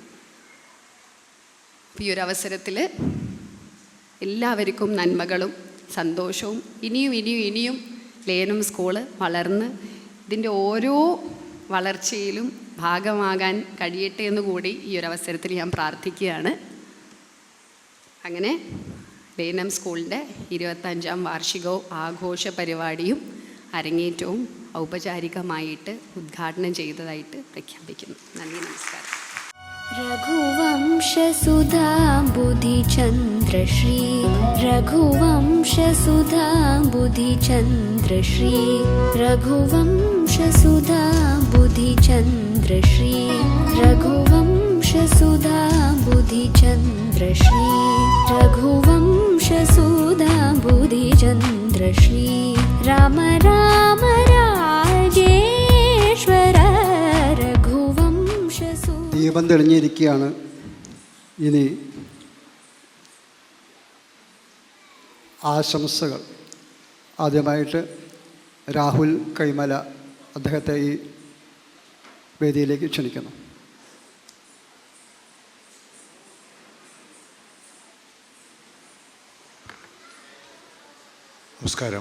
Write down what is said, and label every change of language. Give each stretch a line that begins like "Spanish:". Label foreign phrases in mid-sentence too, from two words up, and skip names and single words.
Malayalam: ഈ ഒരു അവസരത്തിൽ എല്ലാവർക്കും നന്മകളും സന്തോഷവും ഇനിയും ലേനം സ്കൂള് വളർന്ന് ഇതിൻ്റെ ഓരോ വളർച്ചയിലും ഭാഗമാകാൻ കഴിയട്ടെ എന്ന് കൂടി ഈ ഒരു അവസരത്തിൽ ഞാൻ പ്രാർത്ഥിക്കുകയാണ്. അങ്ങനെ ലേനം സ്കൂളിൻ്റെ 25ാം വാർഷികവും ആഘോഷ പരിപാടിയും അരങ്ങേറ്റവും ഔപചാരികമായിട്ട് ഉദ്ഘാടനം ചെയ്തതായിട്ട് പ്രഖ്യാപിക്കുന്നു. നന്ദി, നമസ്കാരം.
Sanskrit: रघुवंशसुधा बुधिचन्द्रश्री रघुवंशसुधा बुधिचन्द्रश्री रघुवंशसुधा बुधिचन्द्रश्री रघुवंशसुधा बुधिचन्द्रश्री रघुवंशसुधा बुधिचन्द्रश्री राम राम राजेश्वर रघुवंशसु.
Malayalam: ദീപം തെളിഞ്ഞിരിക്കുകയാണ്. ഇനി ആശംസകൾ. ആദ്യമായിട്ട് രാഹുൽ കൈമല, അദ്ദേഹത്തെ ഈ വേദിയിലേക്ക് ക്ഷണിക്കുന്നു. നമസ്കാരം.